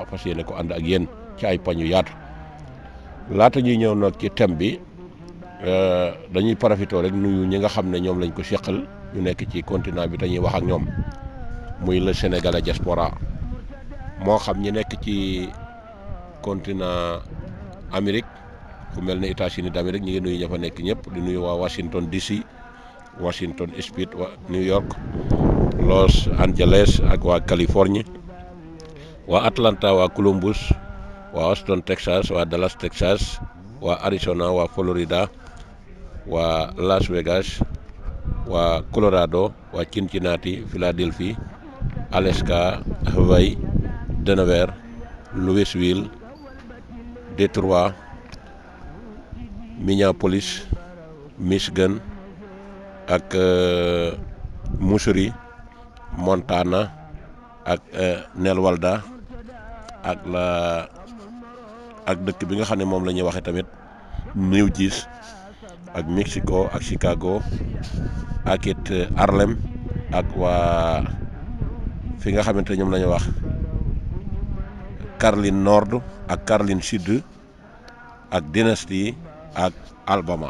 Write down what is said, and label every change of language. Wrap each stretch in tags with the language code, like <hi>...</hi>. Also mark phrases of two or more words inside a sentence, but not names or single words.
<wo>fas yéene ko ànd ak yéen ci ay pañ yu yaatu laata ñuy ñëw nag ci thème bi dañuy profité rek nuyu ñi nga xam ne ñoom lañ ko seqal ñu nekk ci continent bi dañuy wax ak ñoom muy</wo> <fr>le Sénégalais</fr> <wo>diaspora moo xam ñi nekk ci continent Amérique fu mel ne États-Unis d'Amérique ñi ngi nuyu ña fa nekk ñëpp di nuyu waa Washington DC Washington State waa New York Los Angeles ak waa Californie waa Atlanta waa Columbus waa Austin Texas waa Dallas Texas waa Arizona waa Florida waa Las Vegas waa Colorado waa Cincinnati Philadelphie Alaska Hawaii Denver Louisville Detroit Minneapolis Michigan ak Missouri Montana ak Nelwalda ak dëkk bi nga xam ne moom la ñuy waxe tamit New Jersey ak Mexico ak Chicago ak it Harlem ak waa fi nga xamante ñoom la ñuy wax Caroline Nord ak Caroline Sud ak Dynasty ak Alabama</wo>